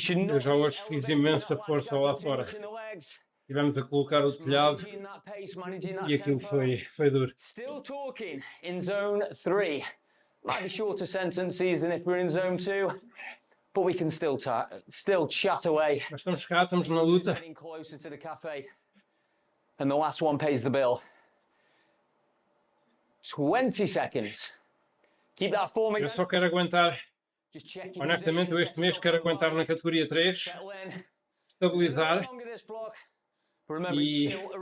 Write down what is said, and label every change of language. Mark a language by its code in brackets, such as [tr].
[pt] Eu já hoje fiz imensa força lá fora. Estivemos a colocar o telhado e aquilo foi duro. [en] Still talking in zone 3. Might be shorter sentences than if we're in zone 2, but we can still chat away. [pt] Mas estamos cá, estamos na luta. [en] Getting closer to the cafe, and the last one pays the bill. 20 seconds. Keep that form again. [pt] Eu só quero aguentar, honestamente, eu este mês quero aguentar na categoria 3, estabilizar e